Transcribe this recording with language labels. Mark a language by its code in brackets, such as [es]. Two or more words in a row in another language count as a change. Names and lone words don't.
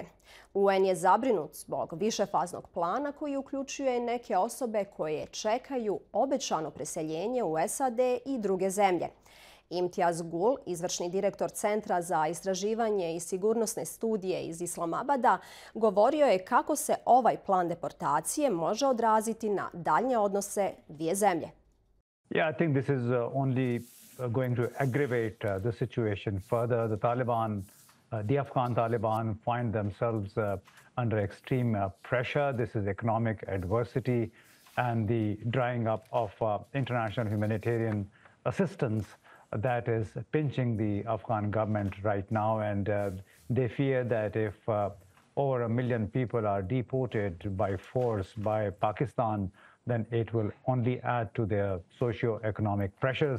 [hr] UN je zabrinut zbog višefaznog plana koji uključuje neke osobe koje čekaju obećano preseljenje u SAD i druge zemlje. Imtiaz Gul, izvršni direktor Centra za istraživanje i sigurnosne studije iz Islamabada, govorio je kako se ovaj plan deportacije može odraziti na daljnje odnose dvije zemlje. [en] Yeah, I think this is only going to aggravate the situation further. The Afghan Taliban find themselves under extreme pressure. This is economic adversity and the drying up of international humanitarian assistance that is pinching the Afghan government right now, and they fear that if over 1 million people are deported by force by Pakistan, then it will only add to their socio-economic pressures.